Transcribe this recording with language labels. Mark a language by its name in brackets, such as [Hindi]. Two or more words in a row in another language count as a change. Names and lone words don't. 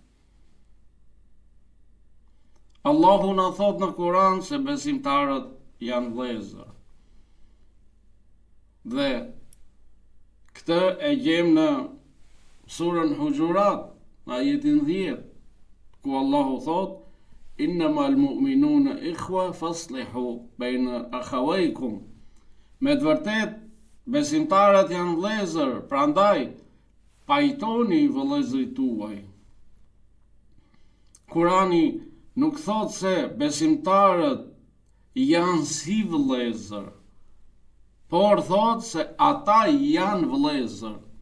[Albanian] Allahu na thot në Kur'an se besimtarët janë vëllezër. Dhe këtë e gjem në surën Hujurat, në ajetin 10, ku Allahu thot: [Arabic] "إنما المؤمنون إخوة فأصلحوا بين أخويكم." [Albanian] Me të vërtet, besimtarët janë vëllezër, prandaj pajtoni vëllezërit tuaj. Kurani nuk thot se besimtarët janë si vëllezër, por thot se ata janë vëllezër.